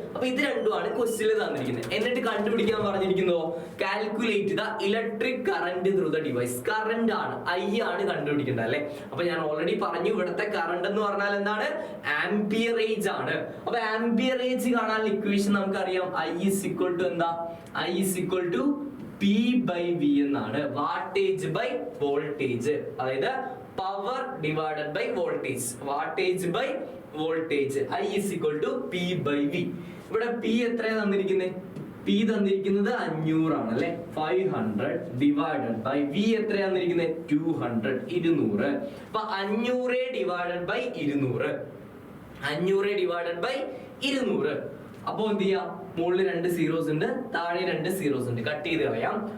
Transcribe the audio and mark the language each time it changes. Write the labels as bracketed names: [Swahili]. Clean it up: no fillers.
[Malayalam] അപ്പൊ ഇത് രണ്ടുമാണ് ക്വസ്റ്റ്യനിൽ തന്നിരിക്കുന്നത്. എന്നിട്ട് കണ്ടുപിടിക്കാൻ പറഞ്ഞിരിക്കുന്നതോ [English] Calculate the electric current through the device. [Malayalam] Current ആണ്, I ആണ് കണ്ടുപിടിക്കേണ്ടത് അല്ലെ. അപ്പൊ ഞാൻ ഓൾറെഡി പറഞ്ഞു, ഇവിടുത്തെ കറന്റ് എന്ന് പറഞ്ഞാൽ എന്താണ്? ആംപിയറേജ് ആണ്. അപ്പൊ ആംപിയറേജ് കാണാൻ ഇക്വേഷൻ നമുക്കറിയാം, [English] I is equal to [Malayalam] എന്താ? [English] I is equal to P by V [Malayalam] എന്നാണ്. [English] wattage by voltage, [Malayalam] അതായത് [English] Power divided by voltage. Wattage by voltage, I is equal to P by V. [Malayalam] ഇവിടെ P എത്രയാണ് തന്നിരിക്കുന്നത്? P തന്നിരിക്കുന്നത് 500 ആണ് അല്ലെ. 500 ഡിവൈഡഡ് ബൈ V എത്രയാണ് തന്നിരിക്കുന്നത്? 200, 200. അപ്പൊ 500 ഡിവൈഡഡ് ബൈ 200, 500 ഡിവൈഡഡ് ബൈ 200. അപ്പൊ എന്ത് ചെയ്യാം? മുകളിൽ 2 സീറോസ് ഉണ്ട്, താഴെ 2 സീറോസ് ഉണ്ട്. കട്ട് ചെയ്ത് കളയാം.